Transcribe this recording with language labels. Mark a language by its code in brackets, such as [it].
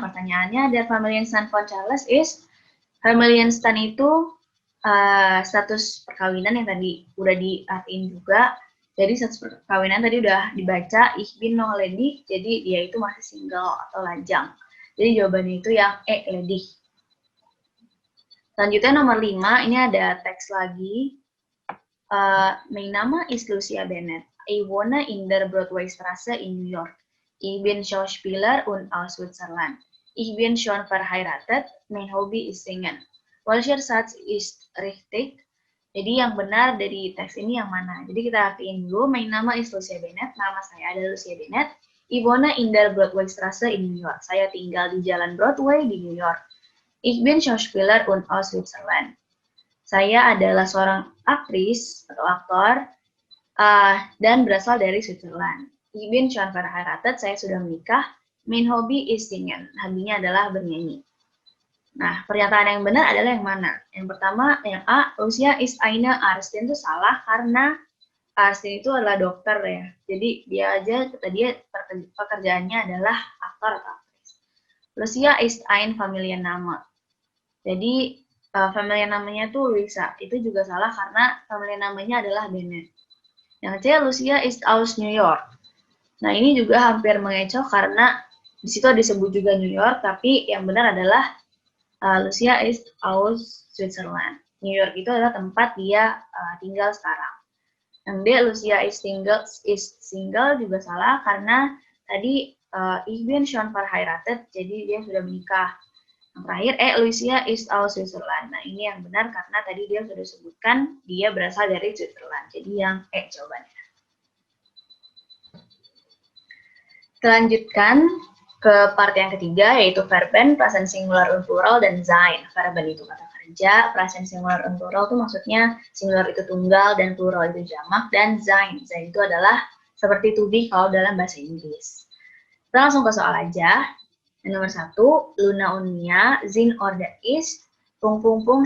[id] Pertanyaannya, [de] der Familienstand von Charles is... [id] Familienstand itu status perkawinan yang tadi udah diartiin juga. Jadi status perkawinan tadi udah dibaca, [de] ich bin noch ledig, [id] jadi dia itu masih single atau lajang. Jadi jawabannya itu yang ledig. Selanjutnya nomor 5, ini ada teks lagi. [de] Mein Name ist Lucia Bennett. Ich wohne in der Broadwaystraße in New York. Ich bin Schauspieler und aus Switzerland. Ich bin schon verheiratet. Mein Hobby ist singen. Welcher Satz ist richtig? [id] Jadi yang benar dari teks ini yang mana? Jadi kita artiin dulu. [de] Mein Name ist Lucia Bennett. [id] Nama saya adalah Lucia Bennett. [de] Ich wohne in der Broadwaystraße in New York. [id] Saya tinggal di Jalan Broadway di New York. [de] Ich bin Schauspieler und aus Switzerland. [id] Saya adalah seorang aktris atau aktor dan berasal dari Switzerland. [de] Ich bin schon verheiratet, [id] saya sudah menikah. [de] Mein Hobby ist singen, [id] hobinya adalah bernyanyi. Nah, pernyataan yang benar adalah yang mana? Yang pertama, yang A, [de] Lucia ist eine Ärztin, [id] itu salah karena Ärztin itu adalah dokter ya. Jadi dia pekerjaannya adalah aktor atau aktris. [de] Lucia ist ein Familienname. [id] Jadi familiar namanya tuh Luisa, itu juga salah karena familiar namanya adalah Bennett. Yang C, [de] Lucia ist aus New York. [id] Nah, ini juga hampir mengecoh karena di situ disebut juga New York, tapi yang benar adalah [de] Lucia ist aus Switzerland. [id] New York itu adalah tempat dia tinggal sekarang. Yang D, Lucia is single juga salah karena tadi [de] ich bin schon verheiratet, [id] jadi dia sudah menikah. Yang terakhir, [de] Lucia is aus Switzerland. [id] Nah, ini yang benar karena tadi dia sudah sebutkan dia berasal dari Switzerland. Jadi yang jawabannya. Kita lanjutkan ke part yang ketiga, yaitu verben, present singular und plural, dan sein. Verben itu kata kerja, present singular und plural itu maksudnya singular itu tunggal dan plural itu jamak, dan sein. Sein itu adalah seperti to be kalau dalam bahasa Inggris. Kita langsung ke soal aja. Yang nomor 1, [de] Luna und Mia sind oder ist ...